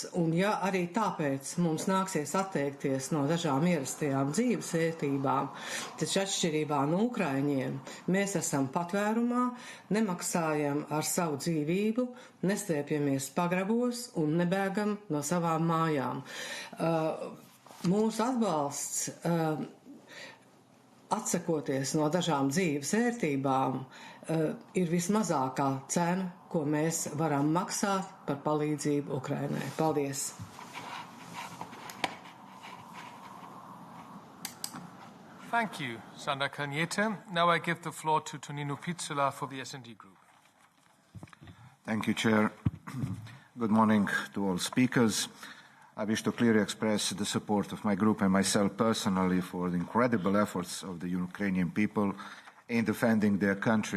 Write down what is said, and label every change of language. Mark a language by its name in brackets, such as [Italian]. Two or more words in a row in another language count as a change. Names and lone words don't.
[Latvian] Un ja arī tāpēc mums nāksies atteikties no dažām ierastajām dzīves vērtībām, taču atšķirībā no Ukraiņiem mēs esam patvērumā, nemaksājam ar savu dzīvību, nestiepjamies pagrabos un nebēgam no savām mājām. Mūsu atbalsts atsakoties no dažām dzīves vērtībām, ir vismazākā cena, ko mēs varam maksāt par palīdzību Ukrainai. Paldies! [English] Thank you, Sandra Kalniete. Now I give the floor to Tonino Pizzula for the S&D Group. Thank you, Chair. Good morning to all speakers. I wish to clearly express the support of my group and myself personally for the incredible efforts of the Ukrainian people in defending their country.